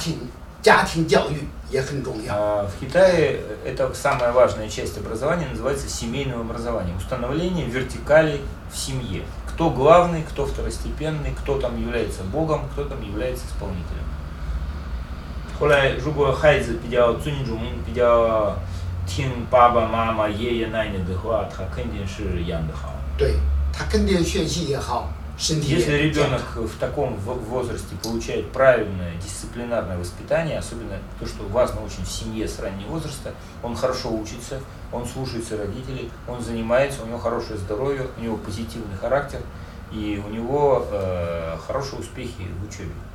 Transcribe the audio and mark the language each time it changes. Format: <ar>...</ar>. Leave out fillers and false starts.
<zh>所以说，在中国也是家庭教育也很重要。</zh> <ru>В Китае это самая важная часть образования называется семейным образованием, установление вертикали в семье. Кто главный, кто второстепенный, кто там является богом, кто там является исполнителем.</ru> <zh>后来，如果孩子比较尊重、比较听爸爸妈妈、爷爷奶奶的话，他肯定是养得好。对，他肯定学习也好。</zh> <ru>Если ребенок в таком возрасте получает правильное дисциплинарное воспитание, особенно то, что важно очень в семье с раннего возраста, он хорошо учится, он слушается родителей, он занимается, у него хорошее здоровье, у него позитивный характер и у него хорошие успехи в учебе.</ru>